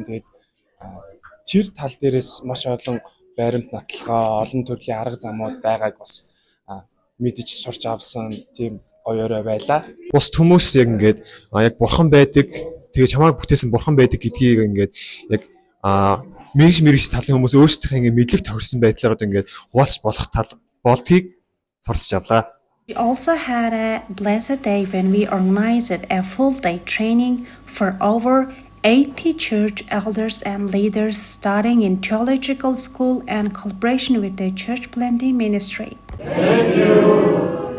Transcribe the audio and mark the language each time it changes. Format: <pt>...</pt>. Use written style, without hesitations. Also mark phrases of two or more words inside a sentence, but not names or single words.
<mn>Тэгээд тэр тал дээрээс маш олон баримт нотлогоо, олон төрлийн арга замууд байгааг бас мэдэж сурч авсан тийм гоёорой байлаа. Бус хүмүүс яг ингээд яг бурхан байдаг, тэгээ чамайг бүтээсэн бурхан байдаг гэдгийг ингээд яг мэрэгч талын хүмүүс өөрсдийнхээ ингээд мэдлэг тохирсон байдлаар одоо ингээд хуваалцах болох тал болдгийг сурч авлаа.</mn> <en>We also had a blessed day when we organized a full-day training for over 80 church elders and leaders studying in theological school and collaboration with the church planting ministry. Thank you.</en>